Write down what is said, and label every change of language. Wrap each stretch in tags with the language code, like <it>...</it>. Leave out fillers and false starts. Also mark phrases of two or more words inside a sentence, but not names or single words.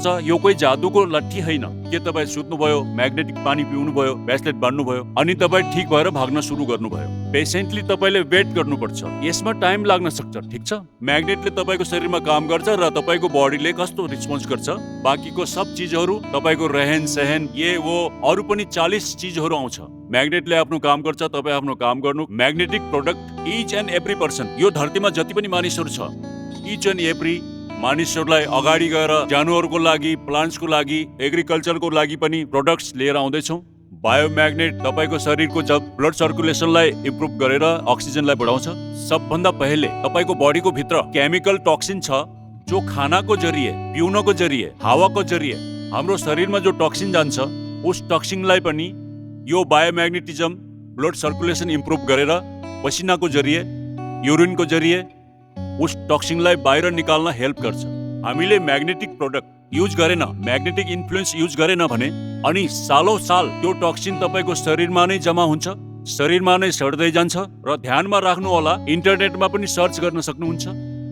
<ne>यो कोही जादुको लट्ठी होइन के तपाईँ सुत्नुभयो, म्याग्नेटिक पानी पिउनुभयो, ब्रेसलेट बान्नुभयो अनि तपाईँ ठिक भएर भाग्न सुरु गर्नुभयो। पेसेन्टली तपाईँले वेट गर्नुपर्छ, यसमा टाइम लाग्न सक्छ, ठिक छ। म्याग्नेटले तपाईँको शरीरमा काम गर्छ र तपाईँको बडीले कस्तो रिस्पोन्स गर्छ, बाँकीको सब चिजहरू तपाईँको रहन सहन</ne> <hi>ये वो</hi> <ne>अरू पनि 40 चिजहरू आउँछ। म्याग्नेटले आफ्नो काम गर्छ, तपाईँ आफ्नो काम गर्नु।</ne> <en>magnetic product each and every person,</en> <ne>यो धरतीमा जति पनि मानिसहरू छ,</ne> <en>each and every</en> <ne>मानिसहरूलाई अगाडि गएर जानवरको लागि, प्लान्ट्सको लागि, एग्रिकल्चरको लागि पनि प्रोडक्ट्स लिएर आउँदैछौँ। बायोम्याग्नेट तपाईँको शरीरको जब</ne> <en>blood circulationलाई</en> <ne>इम्प्रुभ गरेर अक्सिजनलाई बढाउँछ। सबभन्दा पहिले तपाईँको बडीको भित्र</ne> <en>chemical toxin</en> <ne>छ जो खानाको जरिए, पिउनको जरिए, हावाको जरिए हाम्रो शरीरमा जो टक्सिन जान्छ, उस टक्सिनलाई पनि यो बायोम्याग्नेटिजम</ne> <en>blood circulation improve</en> <ne>गरेर पसिनाको जरिए, युरिनको जरिए उस टक्सिनलाई बाहिर निकाल्न हेल्प गर्छ। हामीले</ne> <en>magnetic product use</en> <ne>गरेन,</ne> <en>magnetic influence use</en> <ne>गरेन भने अनि सालौं साल त्यो टक्सिन तपाईँको शरीरमा नै जम्मा हुन्छ, शरीरमा नै सड्दै जान्छ। र ध्यानमा राख्नु होला, इन्टरनेटमा पनि सर्च गर्न सक्नुहुन्छ।</ne>